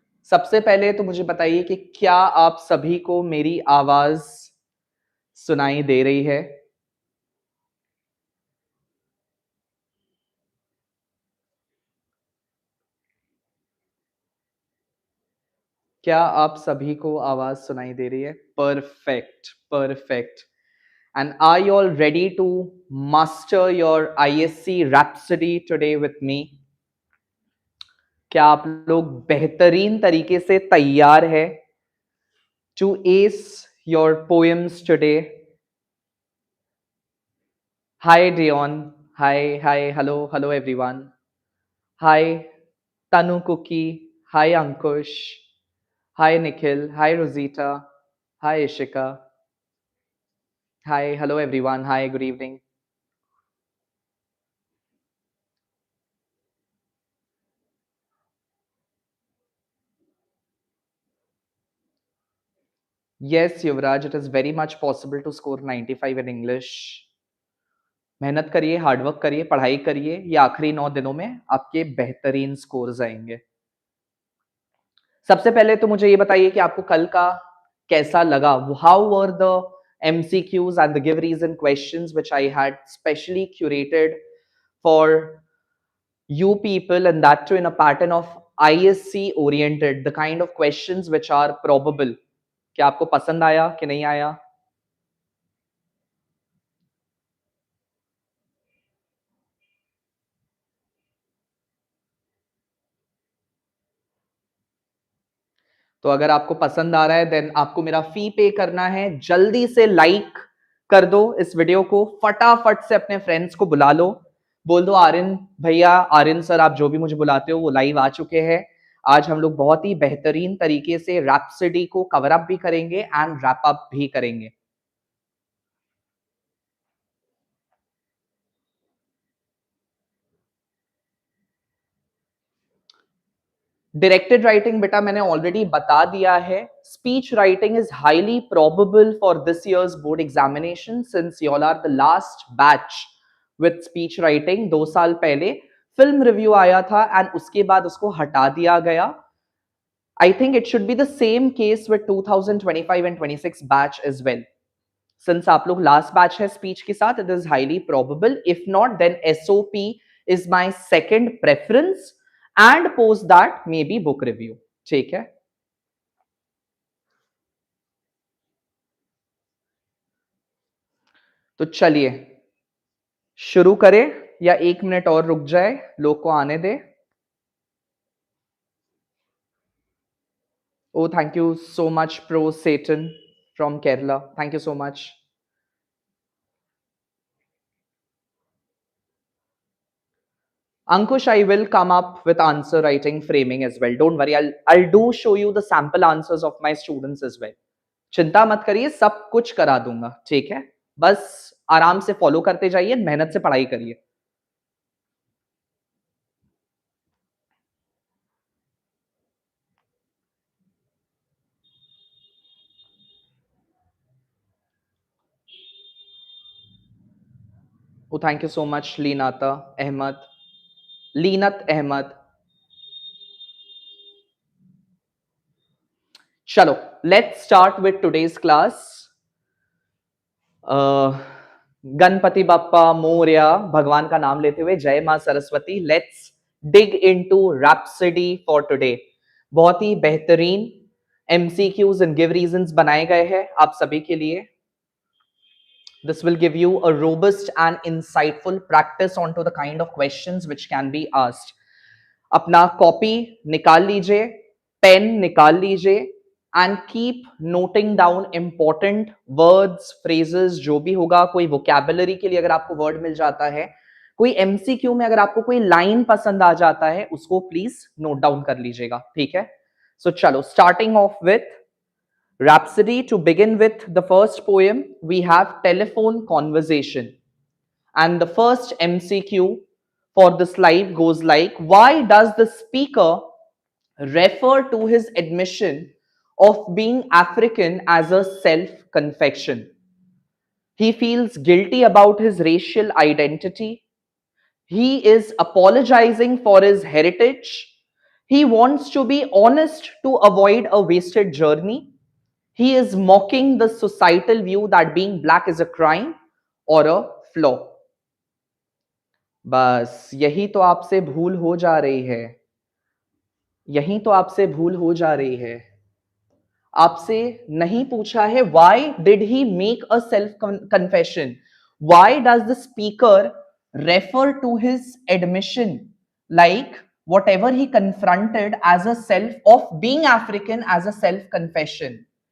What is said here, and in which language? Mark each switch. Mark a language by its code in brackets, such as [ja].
[hi] सबसे पहले तो मुझे बताइए कि क्या आप सभी को मेरी आवाज सुनाई दे रही है? क्या आप सभी को आवाज सुनाई दे रही है? [en] Perfect, perfect. And are you all ready to master your ISC Rhapsody today with me? [hi] क्या आप लोग बेहतरीन तरीके से तैयार है [en] to ace your poems today? Hi Dion, hi, hello everyone. Hi Tanu Cookie, hi Ankush, hi Nikhil, hi Rosita, hi Ishika. Hi, hello everyone, hi, good evening. Yes, Yuvraj, it is very much possible to score 95 in English. [hi] मेहनत करिए, hard work करिए, पढ़ाई करिए, ये आखिरी 9 दिनों में आपके बेहतरीन स्कोर्स आएंगे। सबसे पहले तो मुझे ये बताइए कि आपको कल का कैसा लगा? [en] How were the MCQs and the give reason questions which I had specially curated for you people, and that too in a pattern of ISC oriented, the kind of questions which are probable. [hi] क्या आपको पसंद आया कि नहीं आया? तो अगर आपको पसंद आ रहा है देन आपको मेरा फी पे करना है। जल्दी से लाइक कर दो इस वीडियो को, फटाफट से अपने फ्रेंड्स को बुला लो, बोल दो आर्यन भैया, आर्यन सर, आप जो भी मुझे बुलाते हो वो लाइव आ चुके हैं। आज हम लोग बहुत ही बेहतरीन तरीके से रैप्सडी को कवर अप भी करेंगे एंड रैप अप भी करेंगे। डायरेक्टेड राइटिंग बेटा मैंने ऑलरेडी बता दिया है। [en] Speech writing is highly probable for this years board examination since you all are the last batch with speech writing. [hi] 2 साल पहले फिल्म रिव्यू आया था एंड उसके बाद उसको हटा दिया गया। [en] I think it should be the same case with 2025 and 26 batch as well. Since [hi] आप लोग [en] last batch [hi] है [en] speech [hi] के साथ, [en] it is highly probable. If not, then SOP is my second preference, and post that maybe book review. [hi] ठीक है? तो चलिए शुरू करें या 1 मिनट और रुक जाए, लोग को आने दे। [en] Oh, thank you so much, Pro Satan from Kerala. Thank you so much. Ankush, I will come up with answer writing framing as well. Don't worry, I'll do show you the sample answers of my students as well. [hi] चिंता मत करिए, सब कुछ करा दूंगा, ठीक है? बस आराम से फॉलो करते जाइए, मेहनत से पढ़ाई करिए। [en] Oh, thank you so much, Leenat Ahmad. [hi] चलो, [en] let's start with today's class. [hi] Ganpati Bappa Morya, भगवान का नाम लेते हुए जय मां Saraswati. [en] Let's dig into rhapsody for today. [hi] बहुत ही बेहतरीन MCQs [en] and give reasons [hi] बनाए गए हैं आप सभी के लिए। [en] This will give you a robust and insightful practice onto the kind of questions which can be asked. [hi] अपना कॉपी निकाल लीजिए, पेन निकाल लीजिए [en] and keep noting down important words, phrases, [hi] जो भी होगा। कोई वोकैबुलरी के लिए अगर आपको वर्ड मिल जाता है, कोई MCQ में अगर आपको कोई लाइन पसंद आ जाता है, उसको प्लीज नोट डाउन कर लीजिएगा, ठीक है? [en] So चलो, starting off with Rhapsody. To begin with the first poem, we have telephone conversation. And the first MCQ for this live goes like, why does the speaker refer to his admission of being African as a self-confession. He feels guilty about his racial identity. He is apologizing for his heritage. He wants to be honest to avoid a wasted journey. He is mocking the societal view that being black is a crime or a flaw. [hi] बस यही तो आपसे भूल हो जा रही है, यही तो आपसे भूल हो जा रही है. आपसे नहीं पूछा है [en] why did he make a self confession? Why does the speaker refer to his admission like whatever he confronted as a self of being African as a self confession?